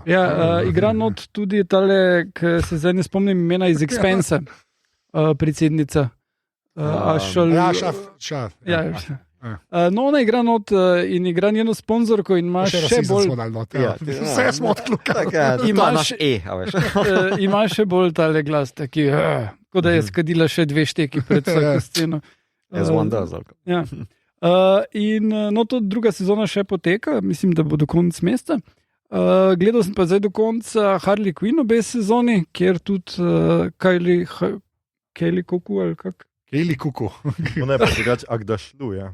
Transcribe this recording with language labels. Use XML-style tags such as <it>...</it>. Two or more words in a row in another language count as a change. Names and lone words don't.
<sl>Ja, igra not tudi tale, ki se zdaj ne spomnim imena iz Expensa, predsednica. No, ona igra not in igra njeno sponzorko in ima še bolj... Vse smo odklukali. Imaš a veš. Ima še bolj tale glas, taki, kot da je skadila še 2 šteki pred vsako sceno.</sl> <en>As one does.</en> <sl>Ja. In no, to druga sezona še poteka, mislim, da bo do konca meseca. Gledal sem pa zdaj do konca Harley Quinn obe sezoni, kjer tudi Kaylee Cuoco ali kak? Kaylee Cuoco. Ona je pa drugače Agdašlu, ja.</sl>